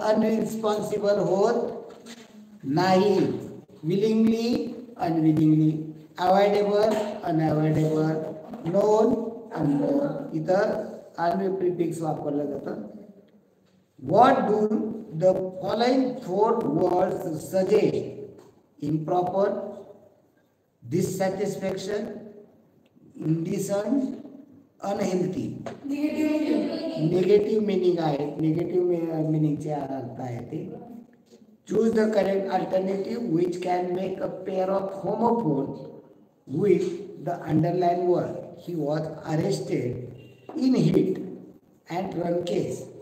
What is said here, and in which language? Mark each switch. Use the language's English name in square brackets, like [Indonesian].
[Marathi] Unresponsible होत नाही. [English] Willingly, unwillingly. Avoidable, unavoidable. Known, unknown. [Marathi] इथं un prefix वापरलं जातं. [English] What do the following 4 words suggest? Improper, dissatisfaction, indecent, unhealthy. Negative meaning [Marathi] आहे. [English] Negative meaning [Marathi] चे अर्थ आहे ते. [English] Choose the correct alternative which can make a pair of homophones with the underlined word. He was arrested in hit and run case.